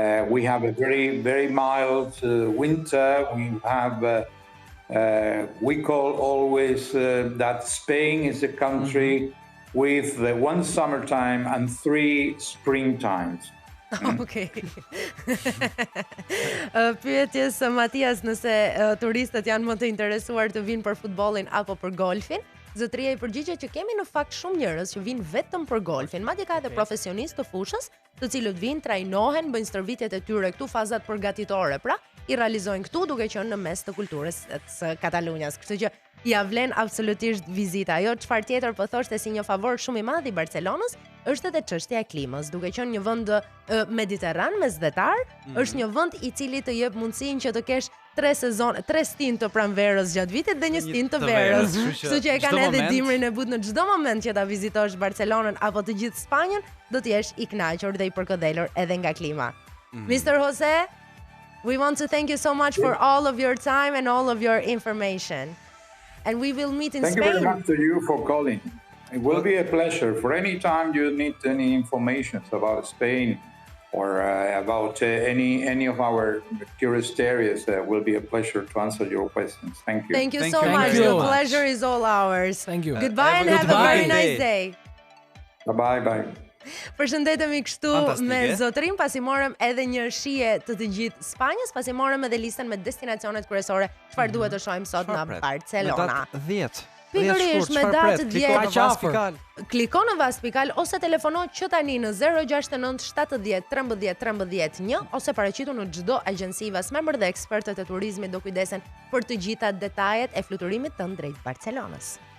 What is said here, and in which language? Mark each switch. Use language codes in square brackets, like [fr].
[en] We have a very, very mild winter. We have, we call always that Spain is a country with one summertime and 3 springtimes. [sq] Okej. Pyetjes Matias, nëse turistët janë më të interesuar të vinë për futbollin apo për golfin, zotëria i përgjigjet që kemi në fakt shumë njerëz që vinë vetëm për golfin. Madje ka edhe profesionistë të fushës, të cilët vinë, trajnohen, bëjnë stërvitjet e tyre këtu, fazat përgatitore, pra i realizojnë këtu duke qenë në mes të kulturës së Katalunjas. Kështu që ja vlen absolutisht vizita. Jo, çfarë tjetër po thoshte si një favor shumë i madh i Barcelonës, është edhe çështja e klimës. Duke qenë një vend mediterran mesdhetar, është një vend i cili të jep mundësinë që të kesh 3 stin të pranverës gjatë vitit dhe 1 stin të verës. Kështu që e kanë edhe dimrin e but në çdo moment që ta vizitosh Barcelonën apo të gjithë Spanjën, do të jesh i kënaqur dhe i përkëdhelur edhe nga klima. [en] Mr. Jose, we want to thank you so much for all of your time and all of your information. And we will meet in Spain. Thank you very much to you for calling. It will be a pleasure. For any time you need any information about Spain or about any of our tourist areas, will be a pleasure to answer your questions. Thank you. Thank you so much. The pleasure is all ours. Thank you. Goodbye and have a very nice day. Bye. [sq] Përshëndetemi kështu me zotërin, pasi morëm edhe një shije të gjithë Spanjës, pasi morëm edhe listën me destinacionet kryesore, çfarë duhet të shohim sot në Barcelona. Me datë 10. Pikërisht me datë 10. Kliko në Vaspikal ose telefono që tani në 069 70 13 13 1 ose paraqitu në çdo agjenci Vasmemër dhe ekspertët e turizmit do kujdesen për të gjitha detajet e fluturimit tënd drejt Barcelonës.